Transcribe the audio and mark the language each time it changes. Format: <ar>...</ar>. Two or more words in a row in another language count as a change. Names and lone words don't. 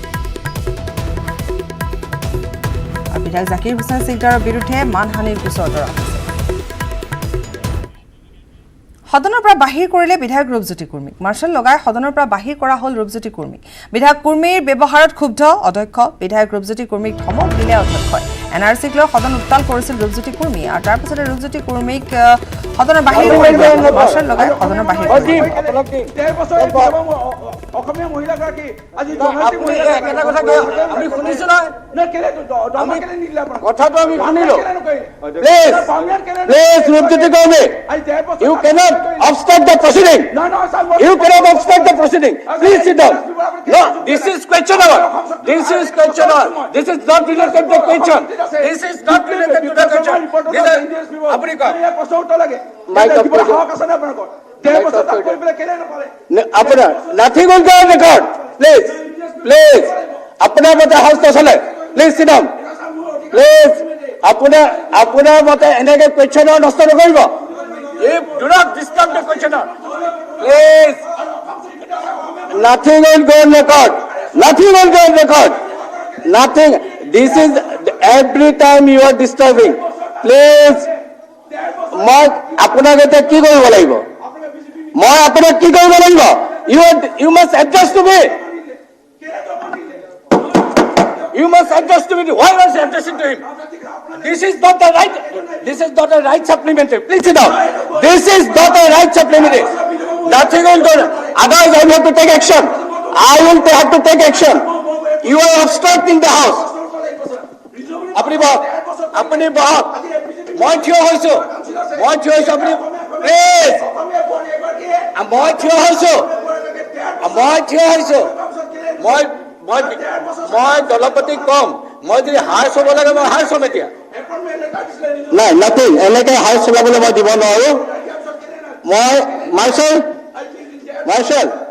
<as>আৰু বিধায়ক জাকিৰ হুছেইন সিকদাৰৰ বিৰুদ্ধে মানহানিৰ গোচৰ তৰা হৈছে সদনৰ পৰা বাহিৰ কৰিলে বিধায়ক ৰূপজ্যোতি কুৰ্মীক মাৰ্শাল লগাই সদনৰ পৰা বাহিৰ কৰা হ'ল ৰূপজ্যোতি কুৰ্মীক বিধায়ক কুৰ্মীৰ ব্যৱহাৰত ক্ষুব্ধ অধ্যক্ষ বিধায়ক ৰূপজ্যোতি কুৰ্মীক ধমক দিলে অধ্যক্ষই NRCক লৈ সদন উত্তাল কৰিছিল ৰূপজ্যোতি কুৰ্মী আৰু তাৰ পিছতে ৰূপজ্যোতি কুৰ্মীক সদনৰ বাহিৰ কৰিলে মাৰ্শাল লগাই সদনৰ বাহিৰ অসমীয়া মহিলাগৰাকী আজি আপুনি একেটা কথা কয় আমি শুনিছো নহয় কথাটো আমি শুনিলো প্লিজ ৰূপজ্যোতি গগৈ</as> <en>you cannot obstruct the proceeding you cannot obstruct the proceeding please sit down no this is question hour this is question hour this is not related to the question this is not related to the question</en> <as>আপুনি কয় প্ৰশ্ন উত্তৰ লাগে মাইক অফ সাহস আছে নে আপোনালোকৰ</as> <en>আপোনাৰ nothing will go on record please please</en> <as>আপোনাৰ মতে হাউচ নচলে</as> <en>please sit down please</en> <as>আপোনাৰ মতে এনেকে</as> <en>question hour</en> <as>নষ্ট নকৰিব</as> <en>you do not disturb the question hour please nothing will go on record nothing will go on record nothing this is every time you are disturbing please</en> <as>মই আপোনাক এতিয়া কি কৰিব লাগিব মই আপোনাক কি কৰিব লাগিব</as> <en>you must address to me you must address to me why are you addressing to him this is not a right supplementary please sit down this is not a right supplementary nothing will go otherwise I will have to take action I will have to take action you are obstructing the house</en> <as>আপুনি বহক মই থিয় হৈছো আপুনি প্লিজ মই থিয় হৈছো মই দলপতি কম মই যদি হাৰ চব লাগে মই হাৰ চম এতিয়া নাই নাথিং এনেকে হাৰ চলাবলৈ মই দিব নোৱাৰো মই মাৰ্চেল</as>